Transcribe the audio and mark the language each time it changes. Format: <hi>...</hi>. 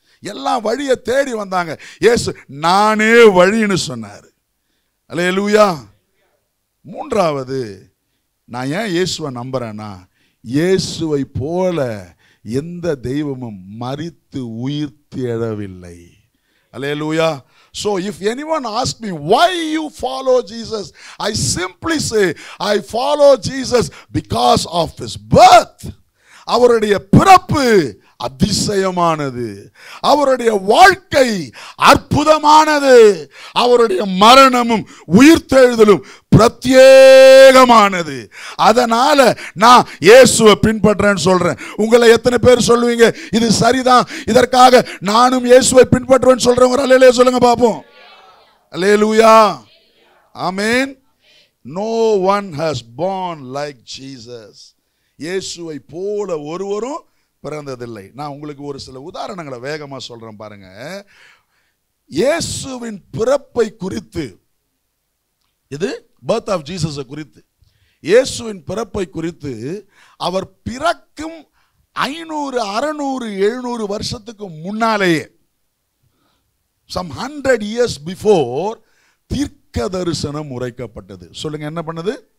<ta>எல்லாம் வழியை தேடி வந்தாங்க. இயேசு நானே வழின்னு சொன்னார். அல்லேலூயா. 3வது, நான் ஏன் இயேசுவை நம்புறேன்னா, இயேசுவை போல எந்த தெய்வமும் மரித்து உயிர்த்து எழவில்லை.</ta> <en>Hallelujah. So if anyone asks me why you follow Jesus, I simply say I follow Jesus because of his birth.</en> <ta>அவருடைய பிறப்பு அதிசயமானது, அவருடைய வாழ்க்கை அற்புதமானது, அவருடைய மரணமும் உயிர்த்தெழுதலும் பிரத்யேகமானது. அதனால நான் இயேசுவை பின்பற்றேன்னு சொல்றேன். உங்களை எத்தனை பேர் சொல்லுவீங்க இது சரிதான், இதற்காக நானும் இயேசுவை பின்பற்றுவேன்னு சொல்றவங்க அல்லேலூயா சொல்லுங்க பாப்போம். அல்லேலூயா. ஆமென்.</ta> <en>No one has born like Jesus.</en> <ta>இயேசுவை போல ஒருவரும் பிறந்ததில்லை. நான் உங்களுக்கு ஒரு சில உதாரணங்களை வேகமா சொல்றேன் பாருங்க. இயேசுவின் பிறப்பை குறித்து, இது</ta> <en>birth of Jesus</en> <ta>குறித்து, இயேசுவின் பிறப்பை குறித்து அவர் பிறக்கும் 500, 600, 700 வருஷத்துக்கு முன்னாலேயே,</ta> <en>some 100 years before,</en> <ta>தீர்க்க தரிசனம் உரைக்கப்பட்டது. சொல்லுங்க, என்ன பண்ணது?</ta>